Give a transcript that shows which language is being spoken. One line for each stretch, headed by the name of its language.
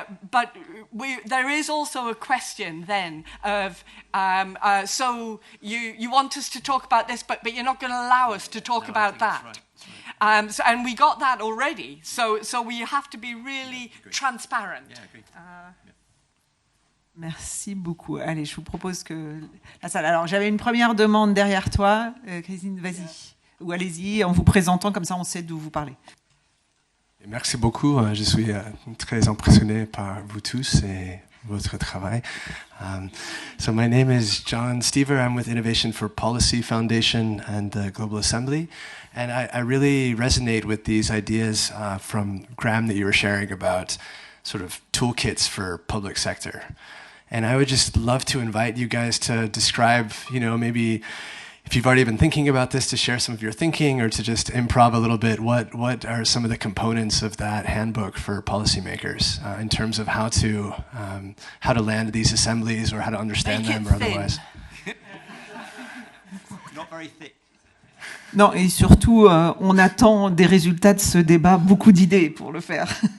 English: But there is also a question then of, so you want us to talk about this, but you're not going to allow us to talk about that. Right. And we got that already. So we have to be really transparent. Yeah, agreed.
French: Merci beaucoup. Allez, je vous propose que la salle. Alors, j'avais une première demande derrière toi, Christine. Vas-y, ou allez-y, en vous présentant comme ça, on sait d'où vous parlez. Merci beaucoup. Je suis très impressionné par vous tous et votre travail.
English: So my name is John Stever. I'm with Innovation for Policy Foundation and the Global Assembly. And I really resonate with these ideas from Graham that you were sharing about sort of toolkits for public sector. And I would just love to invite you guys to describe, maybe if you've already been thinking about this, to share some of your thinking or to just improv a little bit. What are some of the components of that handbook for policymakers in terms of how to land these assemblies or how to understand them or otherwise? Not very thick.
French: Non, et surtout, on attend des résultats de ce débat, beaucoup d'idées pour le faire.